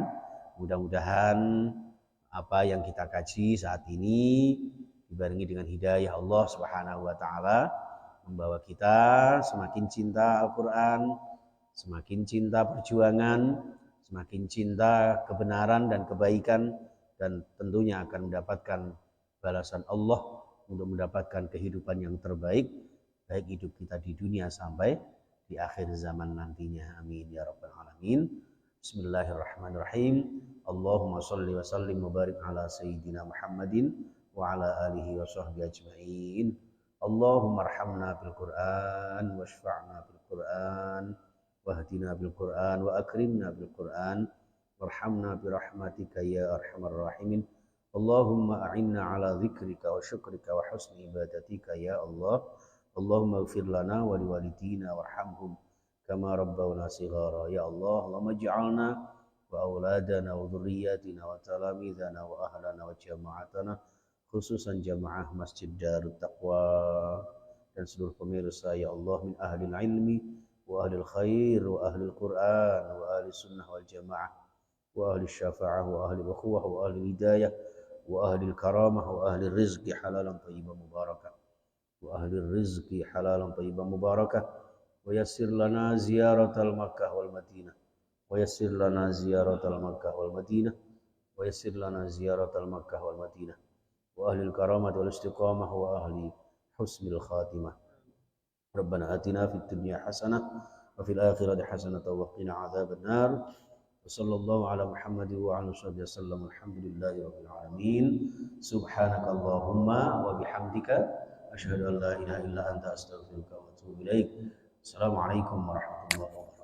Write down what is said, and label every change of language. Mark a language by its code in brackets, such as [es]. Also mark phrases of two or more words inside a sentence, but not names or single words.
[id] Mudah-mudahan apa yang kita kaji saat ini dibarengi dengan hidayah [ar] الله سبحانه وتعالى [id] membawa kita semakin cinta Al-Qur'an, semakin cinta perjuangan, semakin cinta kebenaran dan kebaikan, dan tentunya akan mendapatkan balasan Allah untuk mendapatkan kehidupan yang terbaik, baik hidup kita di dunia sampai di akhir zaman nantinya. [ar] آمين يا رب العالمين. بسم الله الرحمن الرحيم. اللهم صل وسلم وبارك على سيدنا محمد وعلى آله وصحبه أجمعين. اللهم ارحمنا بالقرآن واشفعنا بالقرآن واهدنا بالقرآن وأكرمنا بالقرآن وارحمنا برحمتك يا أرحم الراحمين. اللهم أعنا على ذكرك وشكرك وحسن عبادتك يا الله. اللهم اغفر لنا ولوالدينا وارحمهم كما ربونا صغارا يا الله. اللهم اجعلنا وأولادنا وذرياتنا وتلامذتنا وأهلنا وجماعتنا، خصوصا جماعة مسجد دار التقوى [id] dan seluruh pemirsa [ar] يا الله, من أهل العلم وأهل الخير وأهل القرآن وأهل السنة والجماعة وأهل الشفاعة وأهل الأخوة وأهل الهداية وأهل الكرامة وأهل رزق حلالا طيبا مباركة وأهل رزق حلالا طيبا مباركة ويسر لنا زيارة مكة والمدينة ويسر لنا زيارة مكة والمدينة ويسر لنا زيارة مكة والمدينة وأهل الكرامة والاستقامة وأهل حسن الخاتمة. ربنا آتنا في الدنيا حسنة وفي الآخرة حسنة وقنا عذاب النار. صلى الله على محمد وعلى صحبه وسلم. الحمد لله رب العالمين. سبحانك اللهم وبحمدك أشهد أن لا إله إلا أنت أستغفرك وأتوب إليك. السلام عليكم ورحمة الله وبركاته.